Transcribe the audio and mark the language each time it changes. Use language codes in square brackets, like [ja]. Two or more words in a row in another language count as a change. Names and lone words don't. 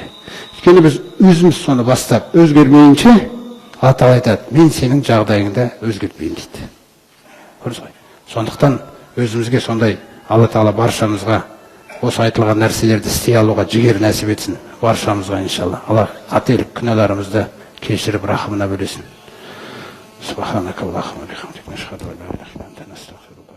[kk] Өйткені біз өзіміз соны бастап өзгермейінше, Алла тағала айтады, мен сенің жағдайыңда өзгертпеймін дейді. Көрдіңіз ғой? Сондықтан өзімізге сондай Алла тағала баршамызға осы айтылған нәрселерді істей алуға жігер нәсіп етсін. Баршамызға иншалла. Алла қателік күнәларымызды кешіріп рахымына бөлесін. [ar] سبحانك اللهم وبحمدك، نشهد أن لا إله إلا أنت، نستغفرك.